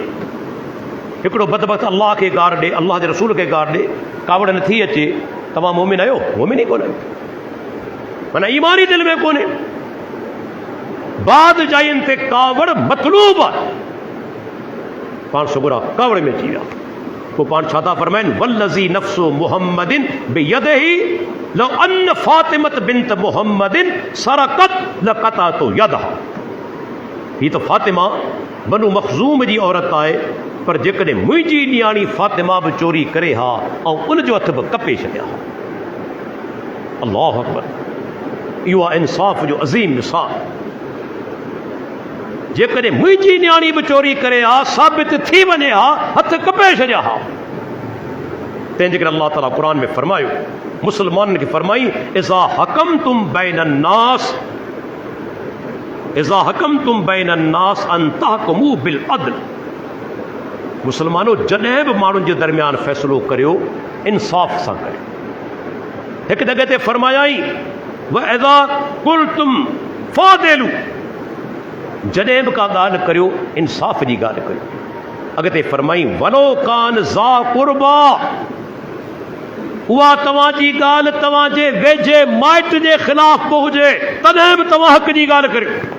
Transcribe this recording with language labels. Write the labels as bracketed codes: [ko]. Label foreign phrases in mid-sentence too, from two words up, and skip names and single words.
[sd] हिकिड़ो बदबख़्त अल्लाह खे गार ॾे, अल्लाह जे रसूल खे गार ॾे, कावड़ नथी अचे, तव्हां मोमिन आहियो? मोमिन ई कोन्हे, माना ईमान ई दिलि में कोन्हे। बाद जायुनि ते कावड़ मतलूब आहे, पाण सुगुरा कावड़ में अची विया। पोइ पाण छा था फरमाइनि, [ar] والذي نفس محمد بيده لو أن فاطمة بنت محمد سرقت لقطعت يدها. [sd] ही तो फातिमा बनु मखज़ूम जी औरत आहे, पर जेकॾहिं मुंहिंजी न्याणी फातिमा बि चोरी करे हा ऐं उनजो हथ बि कपे छॾिया हा। [ar] الله أكبر, [sd] इहो आहे इंसाफ़ जो अज़ीम मिसाल। जेकॾहिं मुंहिंजी न्याणी बि चोरी करे हा, साबित थी वञे हा, हथ कपे छॾिया हा। तंहिंजे करे अल्लाह ताला क़ुर में फरमायो, मुस्लमाननि खे फरमाई, [ar] إذا حكمتم بين الناس أن تحكموا بالعدل. [sd] मुसलमानो, जॾहिं बि माण्हुनि जे दरमियान फ़ैसिलो करियो, इंसाफ़ सां करियो। हिकु जॻह ते फरमायाई, [ar] وإذا قلتم فاعدلوا, [sd] जॾहिं बि का ॻाल्हि करियो इंसाफ़ जी ॻाल्हि करियो। अॻिते फरमाई, [ar] ولو كان ذا قربى, [sd] उहा तव्हांजी ॻाल्हि तव्हांजे वेझे माइट जे ख़िलाफ़ बि हुजे, तॾहिं बि तव्हां हक़ जी ॻाल्हि करियो।